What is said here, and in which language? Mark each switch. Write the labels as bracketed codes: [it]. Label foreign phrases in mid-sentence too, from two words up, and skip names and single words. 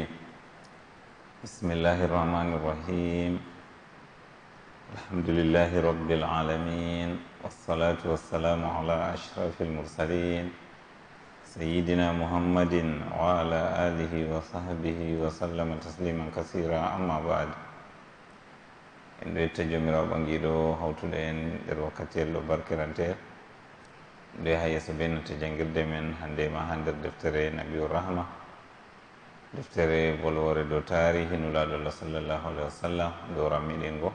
[ar] بسم الله الرحمن الرحيم. الحمد لله رب العالمين، والصلاة والسلام على أشرف المرسلين سيدنا محمد وعلى آله وصحبه وسلم تسليما كثيرا. أما بعد، [ff] en ɗo yetta jomirawo ɓangiɗo hawtuɗo en nder wakkatiyel ɗo barkirantel nde ha yeeso bennata janguirde men hande ma ha nder deftere [ar] نبي الرحمة, [ff] deftere bolwore dow tarihi nulaɗo Allah [ar] صلى الله عليه وسلم, [ff] dow rammiɗingo.